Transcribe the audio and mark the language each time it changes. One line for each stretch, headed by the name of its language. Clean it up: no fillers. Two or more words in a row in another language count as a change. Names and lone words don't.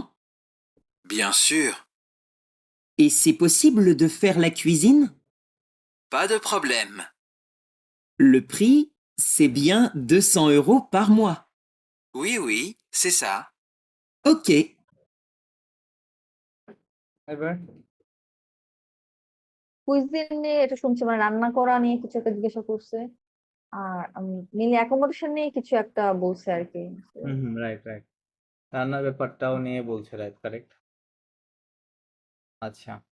French: Bien sûr, Et c'est possible de faire la cuisine? pas de problème. Le prix, c'est bien 200 € par mois. Oui, oui, c'est ça. Ok.
Bangla: এবার কুইজিন নিয়ে এটা শুনছি, মানে রান্না করা নিয়ে কিছু একটা জিজ্ঞাসা করছে। আর মিলি অ্যাকোমোডেশন নিয়ে কিছু একটা বলছে আর কি। হুম,
English: right right,
Bangla: রান্নার ব্যাপারটাও নিয়ে বলছে, রাইট, কারেক্ট। আচ্ছা,